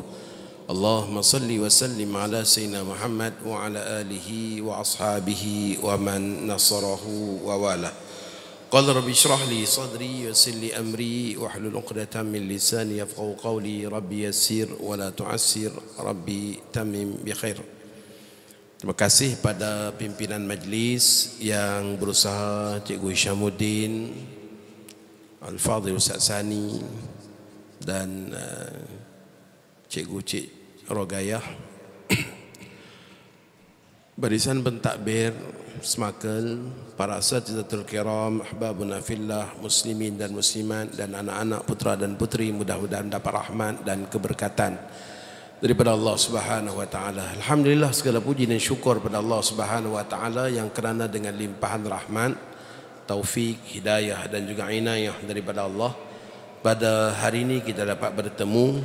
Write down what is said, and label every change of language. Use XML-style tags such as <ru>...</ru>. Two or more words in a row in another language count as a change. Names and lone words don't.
<ar>اللهم صل وسلم على سيدنا محمد وعلى آله وأصحابه ومن نصره ووالى. قال رب اشرح لي صدري ويسر لي أمري واحلل عقدة من لساني يفقهوا قولي رب يسر ولا تعسر رب تمم بالخير.</ar> <ms>Terima kasih pada pimpinan majlis yang berusaha, Cikgu Hishamuddin, Al-Fadhil Ustaz Sani dan Cikgu Cik Rogayah, barisan pentakbir Semakel, para</ms> <ar>الأساتذة الكرام, أحبابنا في الله,</ar> <ms>muslimin dan muslimat, dan anak-anak putra dan putri, mudah-mudahan dapat rahmat dan keberkatan daripada</ms> <ar>الله سبحانه وتعالى.</ar> <ms>Alhamdulillah, segala puji dan syukur pada</ms> <ar>الله سبحانه وتعالى</ar> <ms>yang kerana dengan limpahan rahmat, taufik, hidayah dan juga inayah daripada Allah, pada hari ini kita dapat bertemu.</ms>